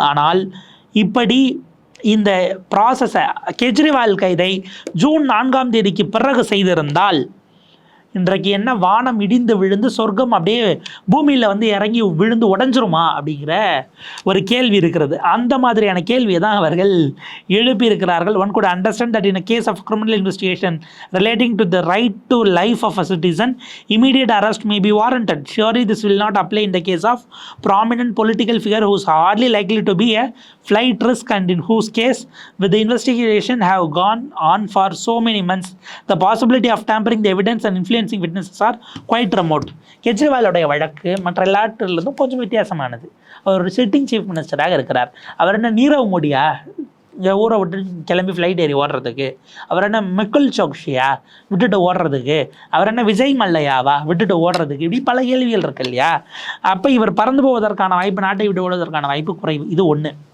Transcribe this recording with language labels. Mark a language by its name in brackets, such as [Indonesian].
[Tamil] ஆனால் இப்படி இந்த ப்ராசஸை கெஜ்ரிவால் கைதை ஜூன் 4ஆம் தேதிக்கு பிறகு செய்திருந்தால் இன்றைக்கு என்ன வானம் இடிந்து விழுந்து சொர்க்கம் அப்படியே பூமியில் வந்து இறங்கி விழுந்து உடஞ்சிருமா அப்படிங்கிற ஒரு கேள்வி இருக்கிறது. அந்த மாதிரியான கேள்வியை தான் அவர்கள் எழுப்பியிருக்கிறார்கள். [English] One could understand that in a case of criminal investigation relating to the right to life of a citizen, immediate arrest may be warranted. Surely this will not apply in the case of prominent political figure who is hardly likely to be a flight risk and in whose case, with the investigation have gone on for so many months, the possibility of tampering the evidence and influencing witnesses are quite remote. [Tamil] கெஜ்ரிவாலுடைய வழக்கு மற்ற எல்லாற்றிலிருந்தும் கொஞ்சம் வித்தியாசமானது. அவர் ஒரு sitting chief மினிஸ்டராக இருக்கிறார். அவர் என்ன நீரவ் மோடியா இங்கே ஊரை விட்டு கிளம்பி ஃப்ளைட் ஏறி ஓடுறதுக்கு? அவர் என்ன மெக்குல் சோக்ஷியா விட்டுட்டு ஓடுறதுக்கு? அவர் என்ன விஜய் மல்லையாவா விட்டுட்டு ஓடுறதுக்கு? இப்படி பல கேள்விகள் இருக்கு இல்லையா? அப்போ இவர் பறந்து போவதற்கான வாய்ப்பு, நாட்டை விட்டு ஓடுவதற்கான வாய்ப்பு குறைவு. இது ஒன்று.